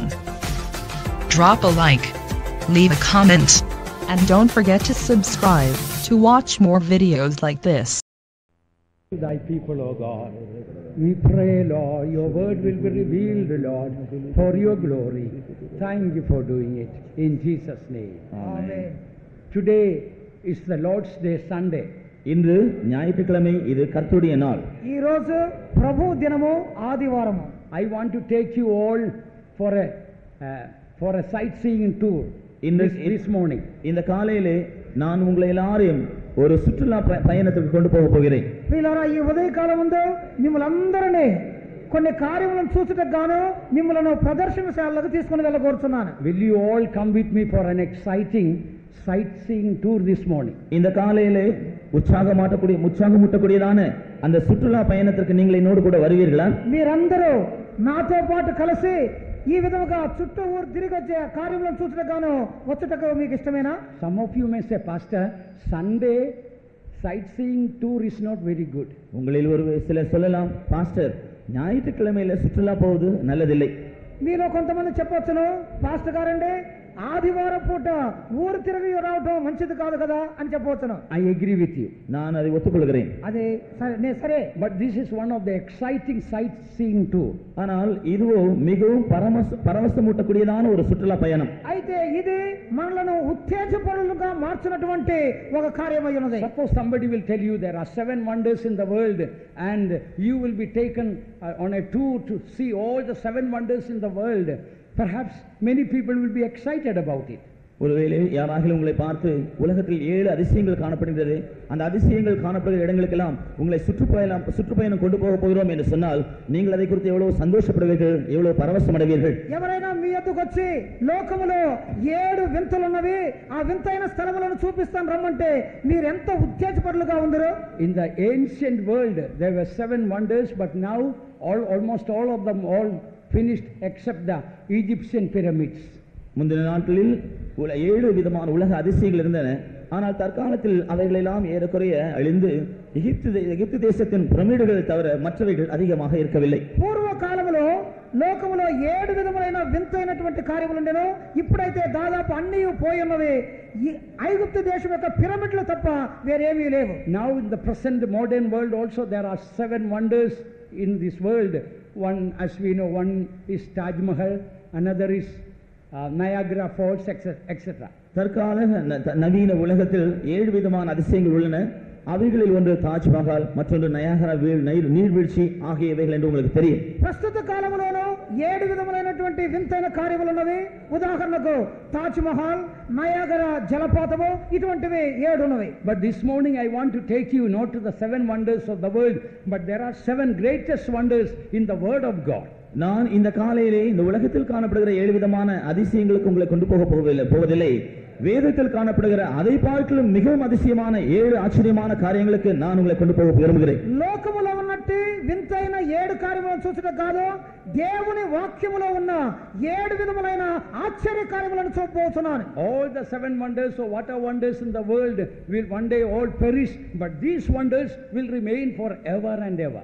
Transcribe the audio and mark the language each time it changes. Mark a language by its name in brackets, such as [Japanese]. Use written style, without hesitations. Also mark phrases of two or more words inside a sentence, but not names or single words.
[English] Drop a like, leave a comment, and don't forget to subscribe to watch more videos like this. Thy people, O God, we pray, Lord, your word will be revealed, Lord, for your glory. Thank you for doing it. In Jesus' name. Amen. Today is the Lord's Day Sunday. [Tamil] இன்று ஞாயிற்றுக்கிழமை, இது கர்த்தருடைய நாள். [Telugu] ఈ రోజు ప్రభు దినము ఆదివారము. [English] I want to take you all for a sightseeing tour this morning. [Tamil] இந்த காலையிலே நான் உங்களை எல்லாரையும் ஒரு சுற்றுலா பயணத்துக்கு கொண்டு போக போகிறேன். [Telugu] వీళ్ళారా ఈ ఉదయకాలం ముందు మిమ్మల్ని కొన్ని కార్యములను చూసుటకు గాను మిమ్మల్ని ప్రదర్శనశాలకు తీసుకొని వెళ్ళగోరుచున్నాను. [English] Will you all come with me for an exciting sightseeing tour this morning? [Tamil] இந்த காலையிலே உற்சாகமூட்டக்கூடியதான அந்த சுற்றுலா பயணத்திற்கு நீங்கள் என்னோடு கூட வருவீர்களா? [Telugu] మీరందరూ నాతో పాటు కలిసి ఈ విధముగా చుట్టూ ఊరు తిరిగి వచ్చే కార్యములను చూసుటకు గాను వచ్చుటకు మీకు ఇష్టమేనా? [English] Some of you may say, Pastor, Sunday sightseeing tour is not very good. [Tamil] உங்களில் ஒரு சிலர் சொல்லலாம், பாஸ்டர், ஞாயிற்றுக்கிழமையில சுற்றுலா போவது நல்லதில்லை. [Telugu] మీలో కొంతమంది చెప్పొచ్చును, పాస్టర్ గారండి ఆదివారం పూట ఊరు తిరిగి రావటం మంచిది కాదు కదా అని చెప్పవచ్చును. [English] I agree with you. [Tamil] நான் அதை ஒத்துக்கொள்கிறேன். [Telugu] అది సరే. [English] But this is one of the exciting sightseeing tour. [Tamil] ஆனால் இதுவோ மிகவும் பரவசமூட்டக்கூடியதான ஒரு சுற்றுலா பயணம். [Telugu] అయితే ఇది మనలను ఉత్తేజపరులుగా మార్చినటువంటి ఒక కార్యమై ఉన్నది. [English] Suppose somebody will tell you there are 7 wonders in the world and you will be taken on a tour to see all the 7 wonders in the world. Perhaps many people will be excited about it. [Tamil] ஒருவேளை யாராகிலும் உங்களை பார்த்து உலகத்தில் 7 அதிசயங்கள் காணப்படுகிறது, அந்த அதிசயங்கள் காணப்படுகிற இடங்களுக்கெல்லாம் உங்களை சுற்றுப்பயணம் கொண்டு போக போகிறோம் என்று சொன்னால் நீங்கள் அதை குறித்து எவ்வளவு சந்தோஷப்படுவீர்கள், எவ்வளவு பரவசம் அடைவீர்கள். [Telugu] ఎవరైనా మీ యొద్దకు వచ్చి లోకములో 7 వింతలు ఉన్నవి, ఆ వింతైన స్థలములను చూపిస్తాను రమ్మంటే మీరు ఎంత ఉత్తేజపరులుగా ఉందరో. [English] In the ancient world there were 7 wonders, but now almost all of them finished except the Egyptian pyramids. [Tamil] முந்தின நாட்களில் 7 விதமான உலக அதிசயங்கள் இருந்தன. ஆனால் தற்காலத்தில் அவைகளெல்லாம் ஏறக்குறைய அழிந்து எகிப்து தேசத்தின் பிரமிடுகள் தவிர மற்றவைகள் அதிகமாக இருக்கவில்லை. [Telugu] పూర్వ కాలంలో లోకములో 7 విధములైన వింతైనటువంటి కార్యములు ఉండెను. ఇప్పుడైతే దాదాపు అన్నీ పోయి ఉన్నవి. ఐగుప్తు దేశం యొక్క పిరమిడ్లు తప్ప వేరేమీ లేవు. [English] Now in the present modern world also there are 7 wonders in this world. One, as we know, one is Taj Mahal, another is Niagara Falls, etc. [Tamil] தற்கால நவீன உலகத்தில் 7 விதமான அதிசயங்கள் உள்ளன. அவைகளில் ஒன்று தாஜ்மஹால், மற்றொன்று நயாகரா நீர்வீழ்ச்சி ஆகியவைகள் என்று உங்களுக்கு தெரியும். [Telugu] ప్రస్తుత కాలంలోనూ 7 విధములైనటువంటి వింతైన కార్యములు ఉన్నవి. ఉదాహరణకు తాజ్ మహల్, నయాగరా జలపాతము, ఇటువంటివి 7 ఉన్నవి. [English] But this morning I want to take you not to the 7 wonders of the world, but there are 7 greatest wonders in the word of God. [Tamil] நான் இந்த காலையிலே இந்த உலகத்தில் காணப்படுகிற 7 விதமான அதிசயங்களுக்கு உங்களை கொண்டு போவதில்லை. வேதத்தில் காணப்படுகிற அதை பார்க்கலும் மிகவும் அதிசயமான 7 ஆச்சரியமான காரியங்களுக்கு நான் உங்களை கொண்டு போக விரும்புகிறேன். [Telugu] లోకములో ఉన్నట్టు వింతైన 7 కార్యములను చూసుట కాదు, దేవుని వాక్యములో ఉన్న 7 విధములైన ఆశ్చర్య కార్యములను చూపబోతున్నాను. [English] All the 7 wonders or whatever wonders in the world will one day all perish, but these wonders will remain forever and ever.